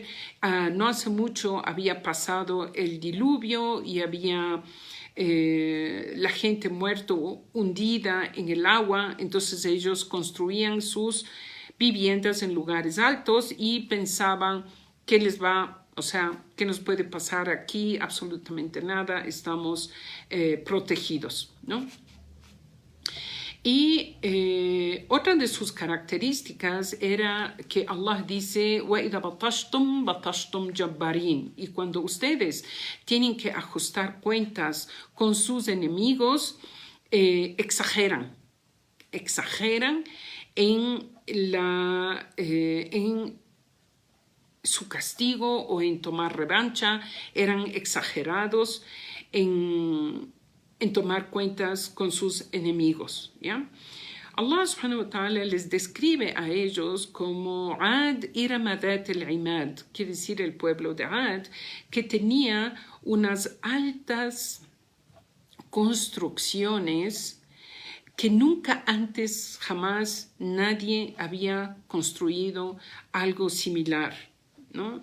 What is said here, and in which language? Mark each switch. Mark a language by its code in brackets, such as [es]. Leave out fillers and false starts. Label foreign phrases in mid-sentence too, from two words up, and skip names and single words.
[es] No hace mucho había pasado el diluvio y había la gente muerto, hundida en el agua, entonces ellos construían sus viviendas en lugares altos y pensaban que les va, o sea, ¿qué nos puede pasar aquí? Absolutamente nada, estamos protegidos, ¿no? Y otra de sus características era que Allah dice, [ar] وَإِذَا بَطَشْتُمْ بَطَشْتُمْ جَبَّارِينَ. [es] Y cuando ustedes tienen que ajustar cuentas con sus enemigos, exageran en su castigo o en tomar revancha, eran exagerados en tomar cuentas con sus enemigos, ¿ya? [ar] الله سبحانه وتعالى [es] les describe a ellos como [ar] عاد إرم ذات العماد, [es] quiere decir el pueblo de Ad, que tenía unas altas construcciones que nunca antes, jamás, nadie había construido algo similar, ¿no?